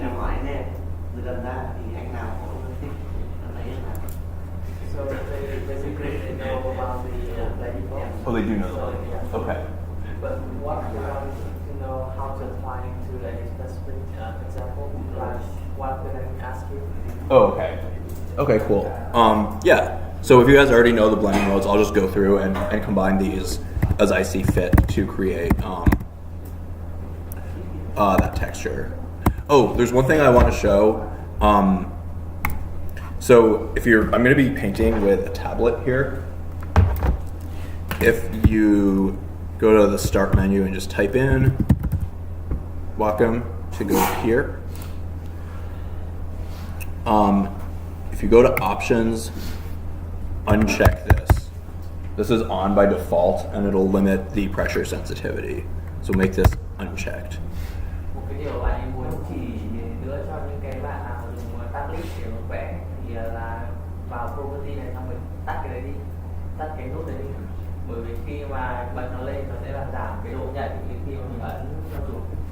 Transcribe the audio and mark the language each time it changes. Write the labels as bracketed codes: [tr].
[vi] Em hỏi anh em từ gần ra thì anh nào có thích anh ấy là [en] So they basically they know about the blending mode. Oh, they do know So, that. yeah. Okay. But what we want to know how to apply to any specific example, like what did I ask you? Oh, okay. Okay, cool. Yeah. So if you guys already know the blending modes, I'll just go through and combine these as I see fit to create that texture. Oh, there's one thing I want to show. So I'm going to be painting with a tablet here. If you go to the start menu and just type in Wacom to go here. If you go to options, uncheck this. This is on by default and it'll limit the pressure sensitivity. So make this unchecked. [vi] Một cái điều mà anh muốn chỉ nữa cho những cái bạn nào dùng tablet để mà vẽ thì là vào property này xong mình tắt cái đấy đi, tắt cái nút đấy đi. Bởi vì khi mà bật nó lên nó sẽ làm giảm cái độ nhạy khi mà mình ấn cho chuột.